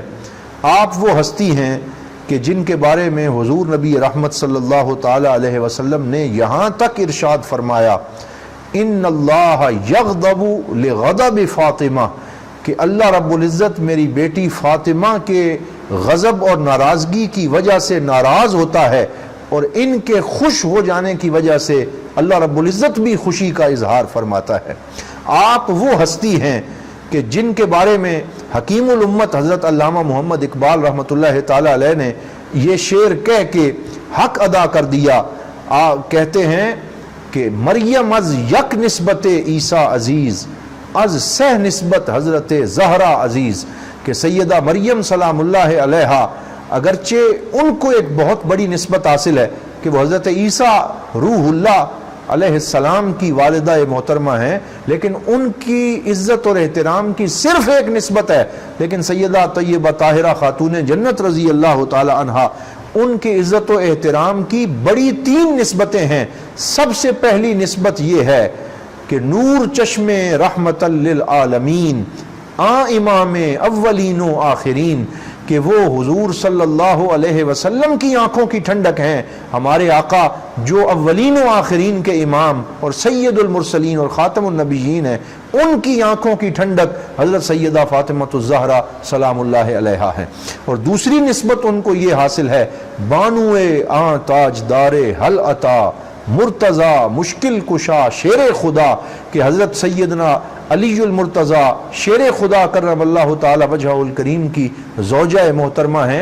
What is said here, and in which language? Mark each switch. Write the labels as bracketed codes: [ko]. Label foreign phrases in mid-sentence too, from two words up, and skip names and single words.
[ur] آپ وہ ہستی ہیں کہ جن کے بارے میں حضور نبی رحمت صلی اللہ تعالی علیہ وسلم نے یہاں تک ارشاد فرمایا، [ar] ان اللہ یغضب لغضب فاطمہ، [ur] کہ اللہ رب العزت میری بیٹی فاطمہ کے غضب اور ناراضگی کی وجہ سے ناراض ہوتا ہے، اور ان کے خوش ہو جانے کی وجہ سے اللہ رب العزت بھی خوشی کا اظہار فرماتا ہے۔ آپ وہ ہستی ہیں کہ جن کے بارے میں حکیم الامت حضرت علامہ محمد اقبال رحمۃ اللہ تعالی علیہ نے یہ شعر کہہ کے حق ادا کر دیا۔ کہتے ہیں کہ [fa] مریم از یک نسبت عیسیٰ عزیز، از سہ نسبت حضرت زہرا عزیز، [ur] کہ سیدہ مریم سلام اللہ علیہا [fa] اگرچہ ان کو ایک بہت بڑی نسبت حاصل ہے کہ وہ حضرت عیسیٰ روح اللہ علیہ السلام کی والدہ محترمہ ہیں، لیکن ان کی عزت اور احترام کی صرف ایک نسبت ہے، لیکن سیدہ طیبہ طاہرہ خاتون جنت رضی اللہ تعالی عنہا ان کی عزت و احترام کی بڑی 3 نسبتیں ہیں۔ سب سے پہلی نسبت یہ ہے کہ نور چشم رحمت للعالمین، امام اولین و آخرین، کہ وہ حضور صلی اللہ علیہ وسلم کی آنکھوں کی ٹھنڈک ہیں، ہمارے آقا جو اولین و آخرین کے امام اور سید المرسلین اور خاتم النبیین ہیں، ان کی آنکھوں کی ٹھنڈک حضرت سیدہ فاطمۃ الزہرا سلام اللہ علیہا ہے۔ اور دوسری نسبت ان کو یہ حاصل ہے، بانوے تاجدار حل عطا مرتضی مشکل کشا شیر خدا، کہ حضرت سیدنا علی المرتضی شیر خدا کرم اللہ تعالی وجہہ الکریم کی زوجہ محترمہ ہیں۔